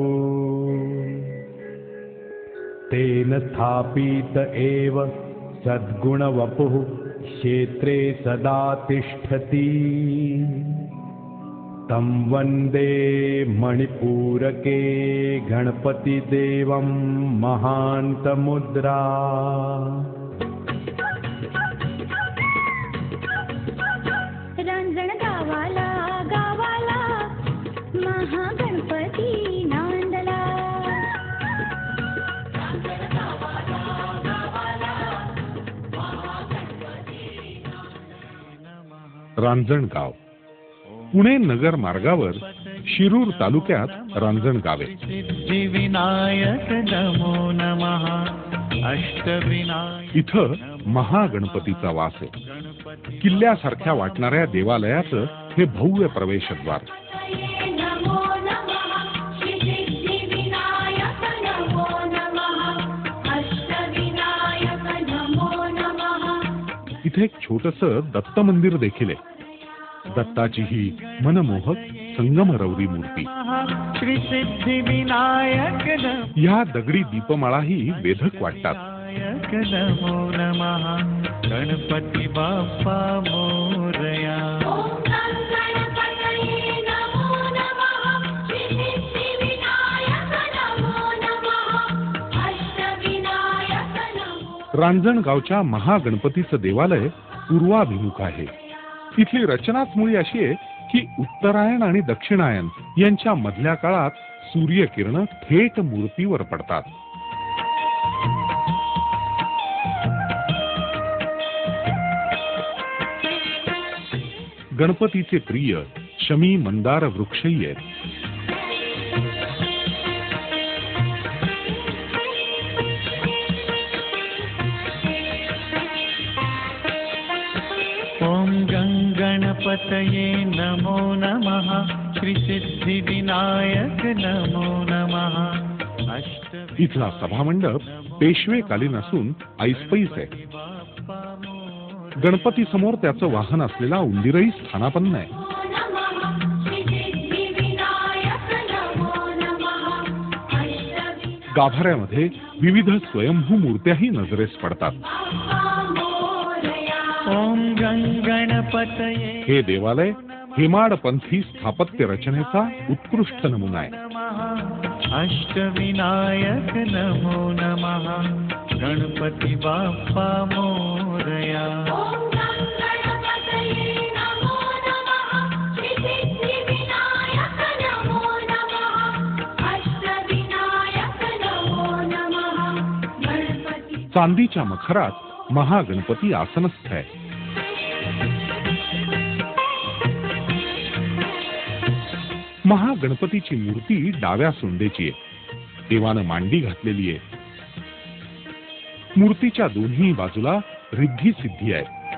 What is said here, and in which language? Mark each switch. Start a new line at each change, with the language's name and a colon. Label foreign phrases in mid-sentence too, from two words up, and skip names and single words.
Sanskrit: तेन स्थापित एव सद्गुणवपुः क्षेत्रे सदा तिष्ठति. तं वन्दे मणिपूरके गणपतिदेवं महान्तमुद्रा.
Marathi: रांजण गावाला गावाला महागणपती नांदला. रांजणगाव पुणे नगर मार्गावर शिरूर तालुक्यात रांजणगाव आहे.
Sanskrit: सिद्धिविनायक नमो नमः. अष्टविनायक
Marathi: इथं महागणपतीचा वास आहे. किल्ल्यासारख्या वाटणाऱ्या देवालयाचं हे भव्य प्रवेशद्वार.
Sanskrit: नमो नमः. श्री सिद्धिविनायक नमो नमः. अष्टविनायक नमो नमः.
Marathi: इथे एक छोटंसं दत्त मंदिर देखील आहे. दत्ताची ही मनमोहक संगमरवरी मूर्ती.
Sanskrit: श्री सिद्धिविनायक
Marathi: ह्या दगडी दीपमाळाही वेधक वाटतात.
Sanskrit: नमो नमः.
Marathi: गणपती बाप्पा मोरया.
Sanskrit: ओम गणपतये नमो नमः. श्री सिद्धिविनायक नमो नमः. अष्टविनायक नमो.
Marathi: रांजणगावच्या महागणपतीचं देवालय पूर्वाभिमुख आहे. इथली रचनाच मुळी अशी आहे की उत्तरायण आणि दक्षिणायन यांच्या मधल्या काळात सूर्यकिरण थेट मूर्तीवर पडतात. गणपतीचे प्रिय शमी मंदार वृक्षही आहेत.
Sanskrit: ओम गणपतये नमो नमः. श्री सिद्धिविनायक नमो नमः.
Marathi: इथला सभामंडप पेशवेकालीन असून ऐसपैस आहे. गणपती समोर त्याचं वाहन असलेला उंदीरही स्थानापन्न आहे. गाभाऱ्यामध्ये विविध स्वयंभू मूर्त्याही नजरेस पडतात.
Sanskrit: ओम गणपतये.
Marathi: हे देवालय हेमाडपंथी स्थापत्य रचनेचा उत्कृष्ट नमुना आहे.
Sanskrit: अष्टविनायक नमो नमः.
Marathi: गणपती बाप्पा मोरया.
Sanskrit: ओम गणपतये नमो नमः. श्री सिद्धिविनायक नमो नमः. अष्टविनायक नमो नमः. गणपती.
Marathi: चांदीच्या मखरात महागणपती आसनस्थ आहे. महागणपतीची मूर्ती डाव्या सोंडेची आहे. देवानं मांडी घातलेली आहे. मूर्तीच्या दोन्ही बाजूला रिद्धी सिद्धी आहे.